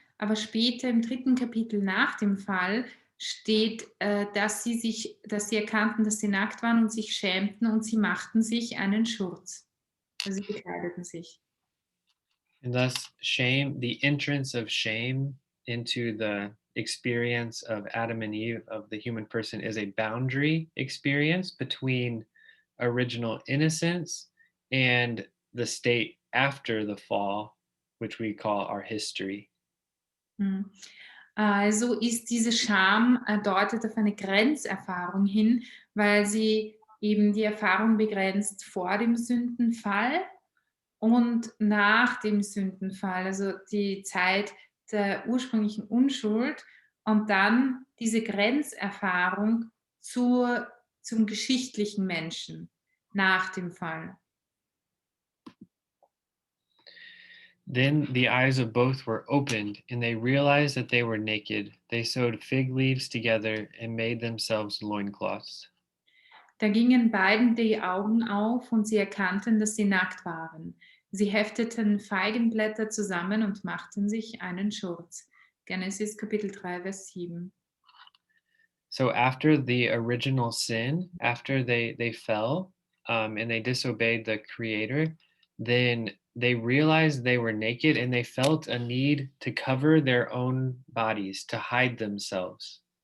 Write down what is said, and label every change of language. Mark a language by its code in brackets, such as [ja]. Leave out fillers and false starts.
[de] Aber später im 3. Kapitel nach dem Fall steht, dass sie erkannten, dass sie nackt waren und sich schämten und sie machten sich einen Schurz. Also sie bekleideten sich. [en] And thus, shame, the entrance of shame into the experience of Adam and Eve, of the human person, is a boundary experience between original innocence and the state after the fall, which we call our history. Hm. [de] Also ist diese Scham deutet auf eine Grenzerfahrung hin, weil sie eben die Erfahrung begrenzt vor dem Sündenfall und nach dem Sündenfall, also die Zeit der ursprünglichen Unschuld und dann diese Grenzerfahrung zum geschichtlichen Menschen nach dem Fall. [en] Then the eyes of both were opened, and they realized that they were naked. They sewed fig leaves together and made themselves loincloths. [de] Da gingen beiden die Augen auf und sie erkannten, dass sie nackt waren. Sie hefteten Feigenblätter zusammen und machten sich einen Schurz. Genesis Kapitel 3, Vers 7. [en] So after the original sin, after they fell and they disobeyed the Creator, then they realized they were naked and they felt a need to cover their own bodies, to hide themselves.